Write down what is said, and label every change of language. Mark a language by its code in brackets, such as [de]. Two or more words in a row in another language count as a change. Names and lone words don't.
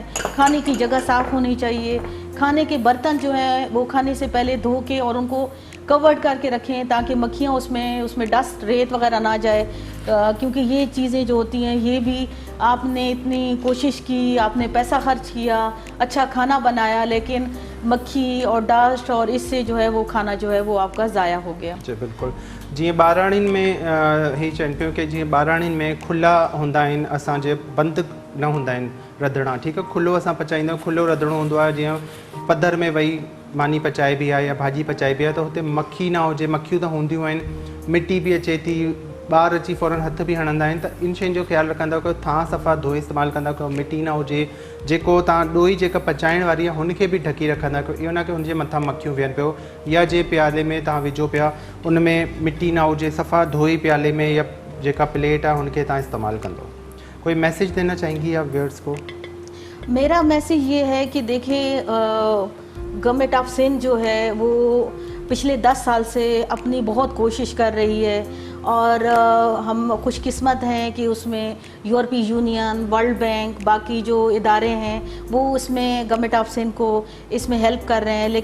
[ur] کھانے کی جگہ صاف ہونی چاہیے۔ کھانے کے برتن جو ہیں وہ کھانے سے پہلے دھو کے اور ان کو کورڈ کر کے رکھیں تاکہ مکھیاں اس میں ڈسٹ ریت وغیرہ نہ جائے، کیونکہ یہ چیزیں جو ہوتی ہیں یہ بھی آپ نے اتنی کوشش کی، آپ نے پیسہ خرچ کیا، اچھا کھانا بنایا، لیکن مکھی اور ڈسٹ اور اس سے جو ہے وہ کھانا جو ہے وہ آپ کا ضائع ہو گیا. [sd] जी बिल्कुल। जी बाराणिन में ही चवनि पियूं कि जी बाराणिन में खुला हुंदा आहिनि, असांजे बंदि न हूंदा आहिनि रंधिणा, ठीकु आहे। खुलो असां पचाईंदा आहियूं, खुलो रंधिणो हूंदो आहे, जीअं पधर में वेही मानी पचाइबी आहे या भाॼी पचाइबी आहे त हुते मक्खी ना हुजे। मक्खियूं त हूंदियूं आहिनि, मिटी बि अचे थी, ॿार अची फ़ौरन हथ बि हणंदा आहिनि। त इन शयुनि जो ख़्यालु रखंदव कि थां सफ़ा धोई इस्तेमालु कंदा कयो, मिटी ना हुजे। जेको तव्हां ॾोई जेका पचाइण वारी आहे हुनखे बि ढकी रखंदा कयो, इहो न कि हुनजे मथां मक्खियूं विहनि पियो, या जे प्याले में तव्हां विझो पिया उन में मिटी ना हुजे, सफ़ा धोई प्याले में या जेका प्लेट आहे हुनखे तव्हां इस्तेमालु कंदो। [ur] کوئی میسج دینا چاہیں گی آپ ویوئرز کو? میرا میسج یہ ہے کہ دیکھیے, [en] Government of Sindh [ur] جو ہے وہ پچھلے 10 سال سے اپنی بہت کوشش کر رہی ہے اور ہم خوش قسمت ہیں کہ اس میں یورپی یونین، ورلڈ بینک، باقی جو ادارے ہیں وہ اس میں [en] Government of Sindh [ur] کو اس میں ہیلپ کر رہے ہیں.